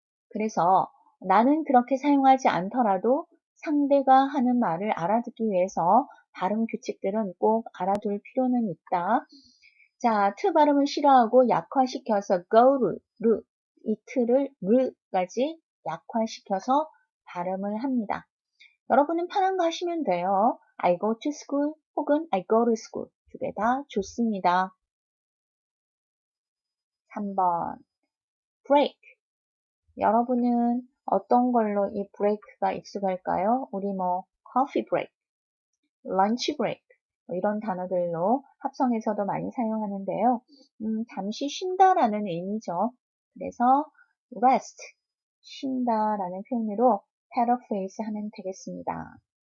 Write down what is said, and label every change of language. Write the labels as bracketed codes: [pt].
[ko] 그래서 나는 그렇게 사용하지 않더라도 상대가 하는 말을 알아듣기 위해서 발음 규칙들은 꼭 알아둘 필요는 있다. 자, 트 발음을 싫어하고 약화시켜서 [en] go to, [ko] 이 트를 르까지 약화시켜서 발음을 합니다. 여러분은 편한 거 하시면 돼요. [en] I go to school [ko] 혹은 I go to school 두 개 다 좋습니다. 3번 break. 여러분은 어떤 걸로 이 break가 익숙할까요? 우리 [en] coffee break, lunch break [ko] 이런 단어들로 합성해서도 많이 사용하는데요. 잠시 쉰다라는 의미죠. 그래서 rest, 쉰다라는 표현으로 paraphrase 하면 되겠습니다.